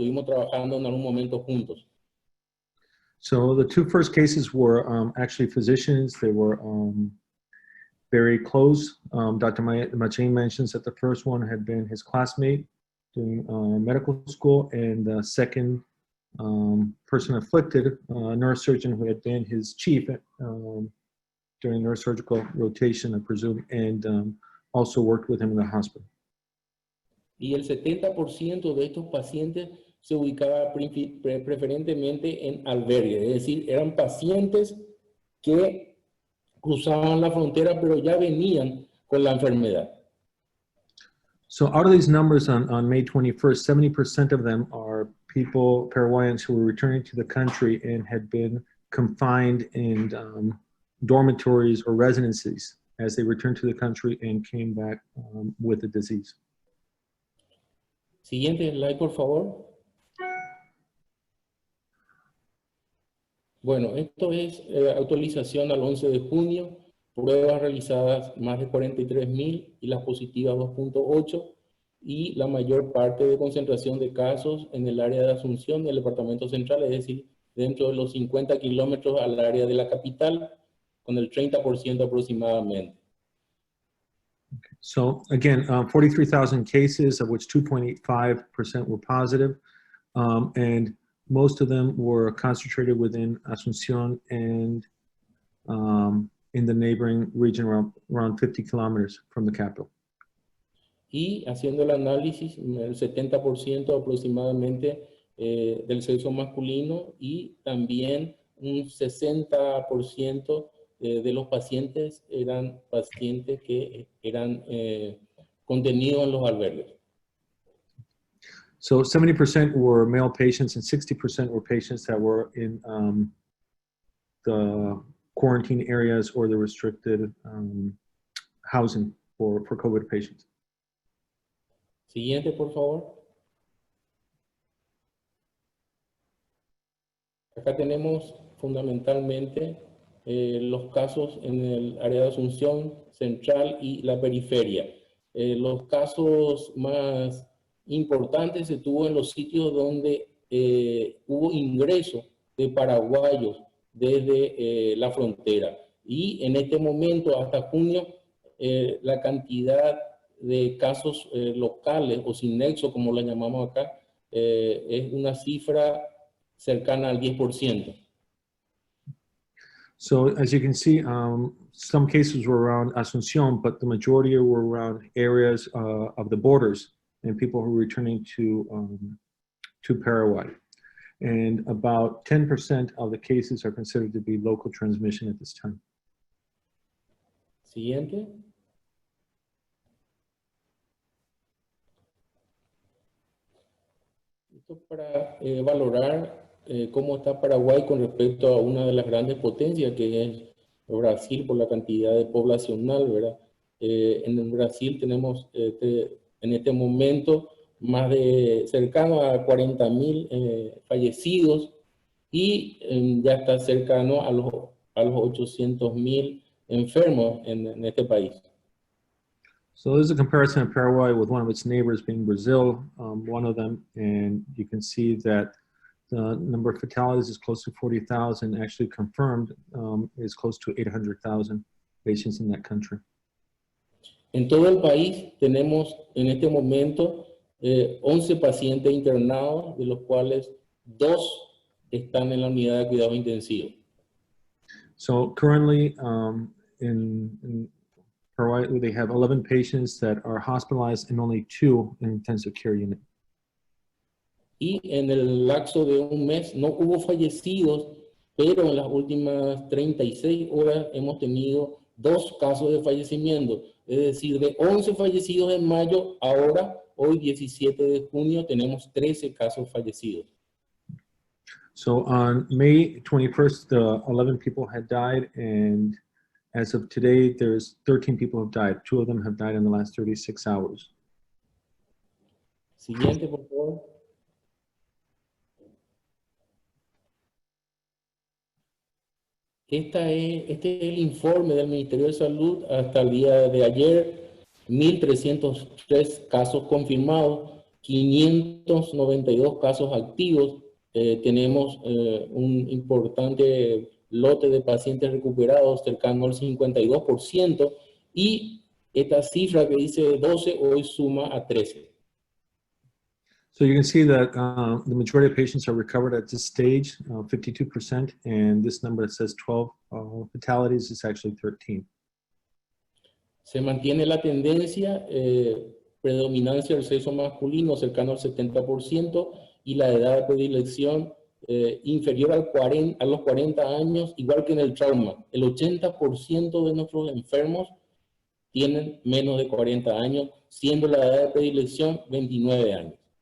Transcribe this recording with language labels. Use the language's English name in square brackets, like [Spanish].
[Spanish] Estuvimos trabajando en algún momento juntos. [English] So the two first cases were actually physicians. They were very close. Dr. Marchain mentions that the first one had been his classmate doing medical school, and the second person afflicted, a neurosurgeon who had been his chief during neurosurgical rotation, I presume, and also worked with him in the hospital. [Spanish] Y el 70% de estos pacientes se ubicaba preferentemente en albergues, es decir, eran pacientes que cruzaban la frontera pero ya venían con la enfermedad. [English] So out of these numbers on May 21st, 70% of them are people, Paraguayans, who were returning to the country and had been confined in dormitories or residencies as they returned to the country and came back with the disease. [Spanish] Siguiente slide, por favor. Bueno, esto es actualización al 11 de junio, pruebas realizadas más de 43.000 y las positivas 2.8, y la mayor parte de concentración de casos en el área de Asunción del departamento central, es decir, dentro de los 50 kilómetros al área de la capital, con el 30% aproximadamente. [English] So again, 43,000 cases, of which 2.85% were positive, and most of them were concentrated within Asuncion and in the neighboring region around 50 kilometers from the capital. [Spanish] Y haciendo el análisis, el 70% aproximadamente del sexo masculino, y también un 60% de los pacientes eran pacientes que eran contenidos en los albergues. [English] So 70% were male patients and 60% were patients that were in the quarantine areas or the restricted housing for COVID patients. [Spanish] Siguiente, por favor. Acá tenemos fundamentalmente los casos en el área de Asunción central y la periferia. Los casos más importantes se tuvo en los sitios donde hubo ingreso de paraguayos desde la frontera. Y en este momento, hasta junio, la cantidad de casos locales o sin nexo, como la llamamos acá, es una cifra cercana al 10%. [English] So as you can see, some cases were around Asuncion, but the majority were around areas of the borders and people who were returning to Paraguay. And about 10% of the cases are considered to be local transmission at this time. [Spanish] Siguiente. Esto para valorar cómo está Paraguay con respecto a una de las grandes potencias que es Brasil por la cantidad de poblacional, ¿verdad? En Brasil tenemos en este momento más de cercano a 40.000 fallecidos, y ya está cercano a los 800.000 enfermos en este país. [English] So there's a comparison of Paraguay with one of its neighbors being Brazil, one of them, and you can see that the number of fatalities is close to 40,000, actually confirmed is close to 800,000 patients in that country. [Spanish] En todo el país tenemos en este momento 11 pacientes internados, de los cuales 2 están en la unidad de cuidados intensivos. [English] So currently in Paraguay, they have 11 patients that are hospitalized and only 2 in intensive care unit. [Spanish] Y en el lapso de un mes no hubo fallecidos, pero en las últimas 36 horas hemos tenido 2 casos de fallecimiento. Es decir, de 11 fallecidos en mayo, ahora hoy 17 de junio tenemos 13 casos fallecidos. [English] So on May 21st, 11 people had died, and as of today, there's 13 people who have died. 2 of them have died in the last 36 hours. [Spanish] Siguiente, por favor. Este es el informe del Ministerio de Salud hasta el día de ayer. 1.303 casos confirmados, 592 casos activos. Tenemos un importante lote de pacientes recuperados cercano al 52%, y esta cifra que dice 12 hoy suma a 13. [English] So you can see that the majority of patients are recovered at this stage, 52%, and this number that says 12 fatalities is actually 13. [Spanish] Se mantiene la tendencia, predominancia del sexo masculino cercano al 70%, y la edad de predilección inferior a los 40 años, igual que en el trauma. El 80% de nuestros enfermos tienen menos de 40 años, siendo la edad de predilección 29 años.